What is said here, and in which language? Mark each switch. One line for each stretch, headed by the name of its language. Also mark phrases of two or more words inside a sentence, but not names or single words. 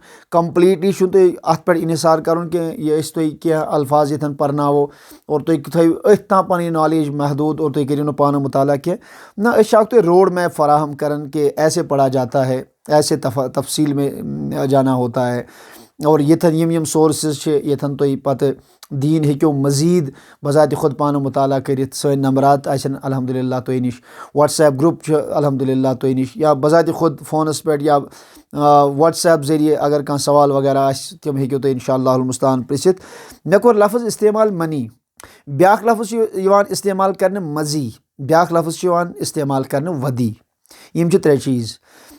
Kashmiri: کمپلیٖٹلی چھُنہٕ تُہۍ اتھ پٮ۪ٹھ انحصار کرُن کینٛہہ یہِ أسۍ تۄہہِ کینٛہہ الفاظ ییٚتٮ۪ن پرناوو اور تُہۍ تھٲیِو أتھۍ تام پنٕنۍ نالیج محدوٗد اور تُہۍ کٔرِو نہٕ پانہٕ مُطالعہ کینٛہہ نہ أسۍ چھِ اکھ تۄہہِ
English: road map
Kashmiri: فراہم کران
Urdu: کہ ایسے پڑھا جاتا ہے ایسے تفصیل میں جانا ہوتا ہے
Kashmiri: اور ییٚتٮ۪ن یِم سورسز چھِ ییٚتٮ۪ن تُہۍ پتہٕ دیٖن ہیٚکِو مٔزیٖد بذاتِ خۄد پانہٕ مُطالعہ کٔرِتھ سٲنۍ نمبرات آسن الحمدُاللہ تۄہہِ نِش وٹس ایپ گرُپ چھُ الحمدُاللہ تۄہہِ نِش یا بذاتِ خۄد فونس پٮ۪ٹھ یا وٹس ایپ ذٔریعہِ اگر کانٛہہ سوال وغیرہ آسہِ تِم ہیٚکِو تُہۍ
Arabic: انشاء اللہ المستعان
Kashmiri: پرژھِتھ مےٚ کوٚر لفظ استعمال منی بیٛاکھ لفظ چھُ یِوان استعمال کرنہٕ مزی بیٛاکھ لفظ چھُ یِوان استعمال کرنہٕ ودی یِم چھِ 3 چیٖز